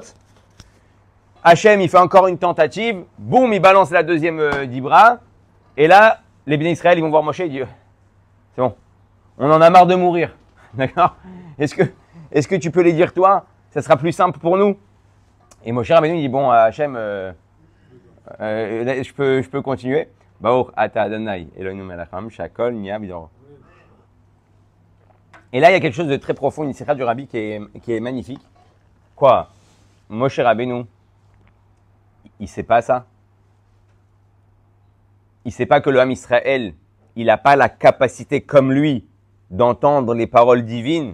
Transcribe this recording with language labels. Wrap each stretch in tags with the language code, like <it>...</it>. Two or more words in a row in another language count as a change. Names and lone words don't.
<fr>Hachem, il fait encore une tentative, boum, il balance la deuxième dibra, et là, les bénis Israël, ils vont voir Moshe et dire, c'est bon, on en a marre de mourir, d'accord? Est-ce que tu peux les dire toi? Ça sera plus simple pour nous. Et Moshe Rabbeinu dit, bon, Hachem, je peux continuer.</fr> <he>ברוך אתה אדוני אלוהינו מלך העולם שהכל נהיה בדברו.</he> <fr>Et là, il y a quelque chose de très profond, une sikha du Rabbi qui est magnifique. Quoi? Moshe Rabbeinu, il sait pas ça. Il sait pas que le</fr> <he>עם ישראל,</he> <fr>il n'a pas la capacité comme lui d'entendre les paroles divines.</fr>